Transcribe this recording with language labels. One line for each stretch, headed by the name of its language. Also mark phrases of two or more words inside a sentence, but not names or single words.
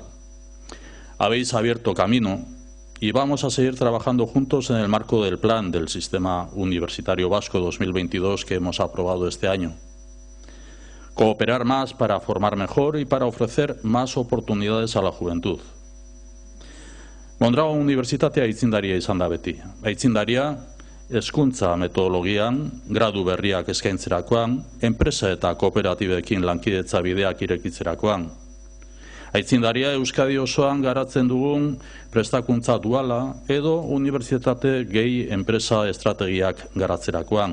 Spanish: Habéis abierto camino y vamos a seguir trabajando juntos en el marco del Plan del Sistema Universitario Vasco 2022 que hemos aprobado este año. Cooperar más para formar mejor y para ofrecer más oportunidades a la juventud.
Basque: Mondragon Unibertsitatea aitzindaria izan da beti. Aitzindaria hezkuntza metodologian, gradu berriak eskaintzerakoan, enpresa eta kooperatibekin lankidetza bideak irekitzerakoan. Aitzindaria Euskadi osoan garatzen dugun prestakuntza duala edo unibertsitate gehi enpresa estrategiak garatzerakoan.